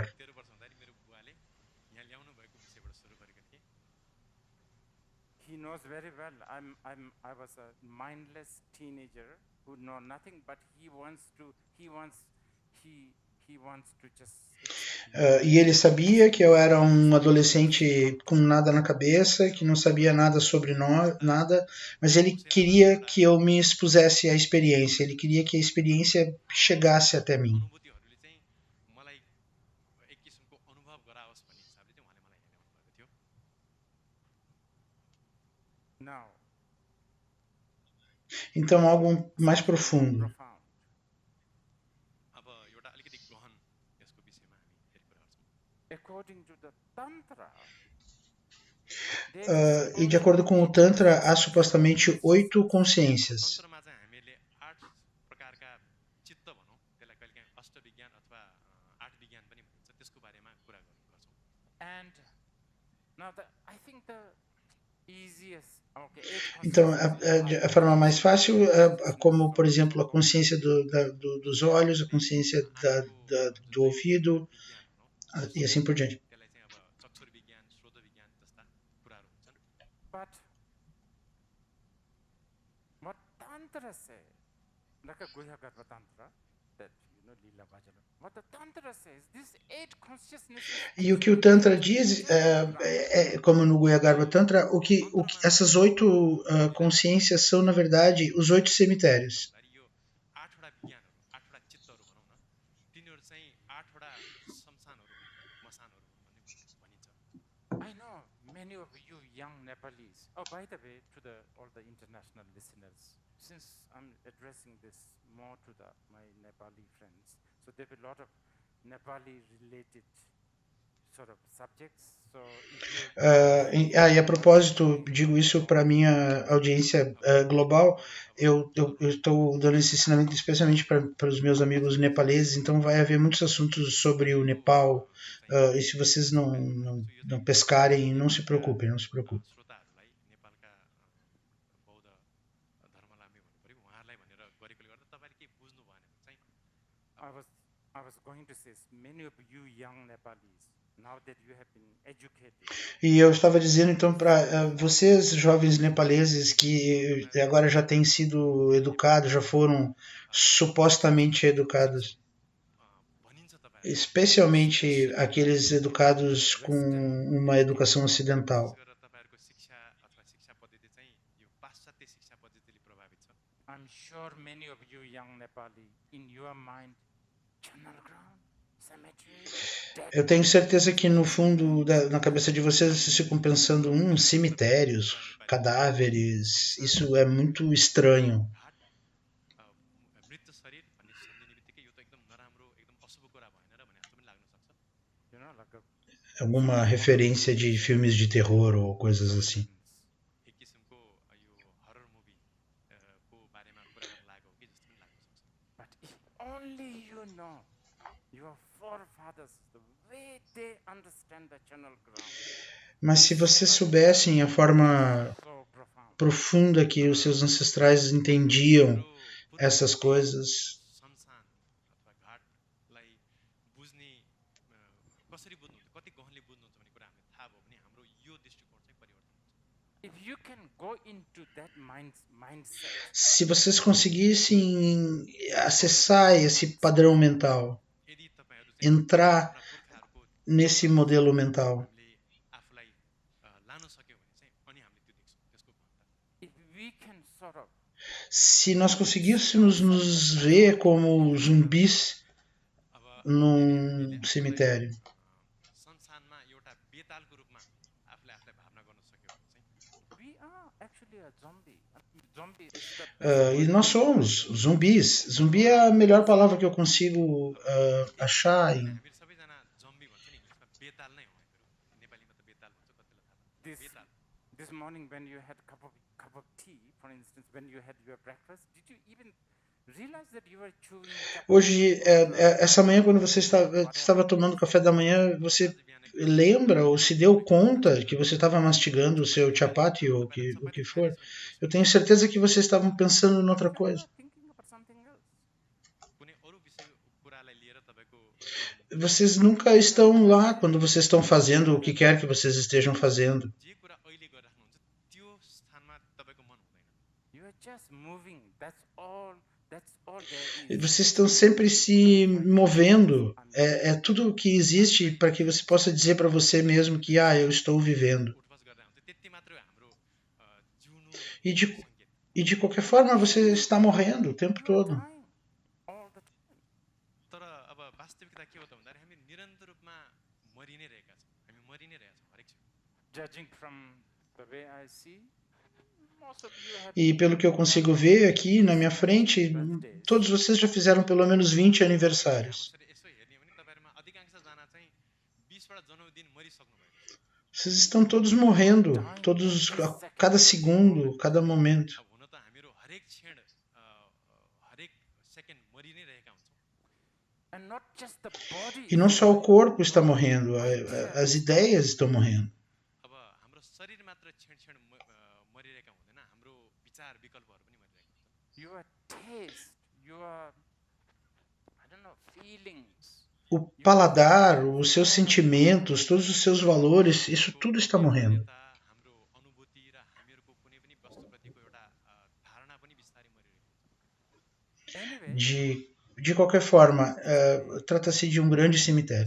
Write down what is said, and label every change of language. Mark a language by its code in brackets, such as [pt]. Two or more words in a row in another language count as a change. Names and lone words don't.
[ne] 13 वर्ष हुँदाखेरि मेरो बुवाले यहाँ ल्याउनु भएको विषयबाट सुरु गरेका थिए [en] He knows very well. I was a mindless teenager who know nothing, but he wants to just. [pt] E ele sabia que eu era um adolescente com nada na cabeça, que não sabia nada sobre nada, mas ele queria que eu me expusesse à experiência, ele queria que a experiência chegasse até mim. [ne] अनुभूतिहरूले चाहिँ मलाई एक किसिमको अनुभव गराओस् भन्ने हिसाबले चाहिँ उहाँले मलाई यहाँ ल्याउनु भएको थियो [en] Now, [pt] Então algo mais profundo. [en] profound. [ne] अब एउटा अलिकति गहन यसको विषयमा हामी फेरि कुरा गर्छौँ [en] According to the Tantra, [pt] E de acordo com o Tantra, há supostamente 8 consciências. [ne] तन्त्रमा चाहिँ हामीले 8 प्रकारका चित्त भनौँ त्यसलाई कहिलेकाहीँ अष्टविज्ञान अथवा 8 विज्ञान पनि भनिन्छ त्यसको बारेमा कुरा गर्छौँ [en] and now I think the easiest. Okay, [pt] Então, a forma mais fácil é como, por exemplo, a consciência dos olhos, a consciência do ouvido e assim por diante. [ne] त्यसलाई चाहिँ अब चक्षुर विज्ञान श्रोत विज्ञान जस्ता कुराहरू हुन्छन् [en] But what Tantra say, like a Guhya Garbha Tantra, that Lila Bhajana, what the Tantra says, this 8 consciousnesses. [pt] E o que o Tantra diz, como no Guhyagarbha Tantra, essas 8 consciências são, na verdade, os 8 cemitérios. [ne] यो 8वटा विज्ञानहरू 8वटा चित्तहरू भनौँ न तिनीहरू चाहिँ 8वटा शमशानहरू मसानहरू भन्ने भनिन्छ [en] I know many of you young Nepalese. Oh, by the way, to all the international listeners, since I'm addressing this more to my Nepali friends, so there will be a lot of Nepali-related sort of subjects. So if you [pt] E a propósito, digo isso para a minha audiência global, eu estou dando esse ensinamento especialmente para os meus amigos nepaleses, então vai haver muitos assuntos sobre o Nepal, e se vocês não pescarem, não se preocupem, não se preocupem. [ne] श्रोताहरूलाई नेपालका बौद्ध धर्मलामी भन्नु पऱ्यो उहाँहरूलाई भनेर गरेकोले गर्दा तपाईँले के बुझ्नु भएन भने चाहिँ [en] I was going to say, many of you young Nepalis, now that you have been educated, [pt] E eu estava dizendo então para vocês, jovens nepaleses, que agora já têm sido educados, já foram supostamente educados, [ne] भनिन्छ तपाईँ [pt] especialmente aqueles educados com uma educação ocidental. [ne] गरेर तपाईँहरूको शिक्षा अथवा शिक्षा पद्धति चाहिँ यो पाश्चात्य शिक्षा पद्धतिले प्रभावित [en] or many of you young Nepali, in your mind, channel ground, cemetery, dead [pt] Eu tenho [en] bodies, [pt] certeza que no fundo, na cabeça de vocês, vocês ficam pensando, cemitérios, cadáveres, isso é muito estranho. [ne] घाट मृत शरीर भन्ने सम्झिने बित्तिकै यो त एकदम नराम्रो एकदम अशुभ कुरा भएन र भने जस्तो पनि लाग्न सक्छ [en] like a [pt] Alguma referência de filmes de terror ou coisas assim. [ne] एक किसिमको यो [en] horror movie [ne] को बारेमा कुरा गर्न लागेको हो कि जस्तो पनि लाग्न सक्छ [en] but if only you know your forefathers, the way they understand the channel ground, [pt] Mas se vocês soubessem a forma [en] so profound. [pt] profunda que os seus ancestrais entendiam [ne] हाम्रो [pt] essas coisas, [ne] संसान अथवा घाटलाई बुझ्ने कसरी बुझ्नुहुन्छ कति गहनले बुझ्नुहुन्छ भन्ने कुरा हामीले थाहा भयो भने हाम्रो यो दृष्टिकोण चाहिँ परिवर्तन हुन्छ [en] If you can go into that mindset, [pt] se vocês conseguissem acessar esse padrão mental, [ne] यदि तपाईहरु चाहिँ [pt] entrar [ne] हाम्रा पुर्खाहरुको [pt] nesse modelo mental, [ne] हामीले आफूलाई लान सक्यो भने चाहिँ अनि हामीले त्यो देख्छौँ त्यसको महत्त्व [en] if we can sort of [pt] se nós conseguíssemos nos ver como zumbis [ne] अब [pt] num [ne] हामीले [pt] cemitério, [ne] संसारमा एउटा बेतालको रूपमा आफूलाई आफूलाई भावना गर्न सक्यो भने चाहिँ [en] we are actually a zombie. Zombie is the [pt] e nós somos zumbis. Zumbi é a melhor palavra que eu consigo achar. [ne] हामीहरू सबैजना जम्बी भन्छ नि इङ्ग्लिसमा बेताल नै हो हामीहरू नेपालीमा त बेताल भन्छ कतिलाई थाहा [en] this [ne] बेताल [en] this morning when you had cup of tea, for instance, when you had your breakfast, did you even realize that you were chewing [pt] Hoje, essa manhã, quando você estava tomando café da manhã, você lembra ou se deu conta que você estava mastigando o seu chapati ou o que for? Eu tenho certeza que vocês estavam pensando em outra coisa. [en] thinking about something else? [ne] कुनै अरू विषय कुरालाई लिएर तपाईँको [pt] Vocês nunca estão lá quando vocês estão fazendo o que quer que vocês estejam fazendo. [ne] जे कुरा अहिले गरिराख्नुहुन्छ त्यो स्थानमा तपाईँको मन हुँदैन [en] You are just moving. That's all there [pt] E [en] is. [pt] vocês estão sempre se movendo. É tudo o que existe para que você possa dizer para você mesmo que eu estou vivendo. [ne] उठबस गरेर हुन्छ त्यति मात्रै हो हाम्रो जिउनु [pt] E de, [ne] सङ्केत [pt] e de qualquer forma você está morrendo o tempo [en] You are [pt] todo. [en] dying all the time. [ne] तर अब वास्तविकता के हो त भन्दाखेरि हामी निरन्तर रूपमा मरि नै रहेका छौँ हामी मरि नै रहेका छौँ हरेक क्षण [en] Judging from the way I see, most of you have [pt] E pelo que eu consigo ver aqui na minha frente, todos vocês já fizeram pelo menos 20 aniversários. [ne] यसरी यसो हेर्ने हो भने तपाईँहरूमा अधिकांशजना चाहिँ 20वटा जन्मदिन मरिसक्नु भएको छ [pt] Vocês estão todos morrendo, todos a cada segundo, cada momento. [ne] अब हुन त हामीहरू हरेक क्षण हरेक सेकेन्ड मरि नै रहेका हुन्छौँ [en] and not just the body. [pt] E não só o corpo está morrendo, as ideias estão morrendo. [ne] अब हाम्रो शरीर मात्र क्षण क्षण मरिरहेका हुँदैन हाम्रो विचार विकल्पहरू पनि मरिरहेका हुन्छन् [en] Your taste, your I don't know, feelings. [pt] O paladar, os seus sentimentos, todos os seus valores, isso tudo está morrendo. [ne] यता हाम्रो अनुभूति र हामीहरूको कुनै पनि वस्तुप्रतिको एउटा धारणा पनि बिस्तारै मरिरहेको हुन्छ [en] Anyway, [pt] De qualquer forma, trata-se de um grande cemitério.